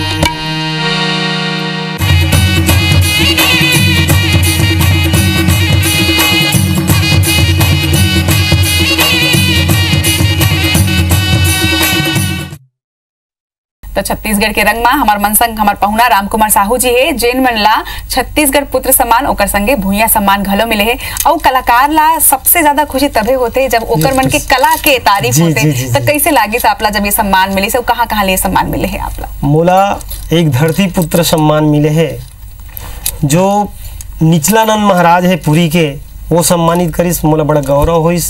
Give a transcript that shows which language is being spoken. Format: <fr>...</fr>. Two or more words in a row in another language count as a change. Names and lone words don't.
<hne>तो छत्तीसगढ़ के रंग में हमार मनसंग हमार पहुना राम कुमार साहू जी है, जेन मन ला छत्तीसगढ़ पुत्र सम्मान ओकर संगे भूया सम्मान घलो मिले है। और कलाकार ला सबसे ज्यादा खुशी तबे होते जब ओकर मन के कला के तारीफ होते। तो कैसे लागे से आपला जब ये सम्मान मिले से, कहाँ कहाँ ले सम्मान मिले है आपला? मोला एक धरती पुत्र सम्मान मिले है, जो निचलानंद महाराज है पुरी के, वो सम्मानित करिस, मोला बड़ा गौरव होइस।</hne>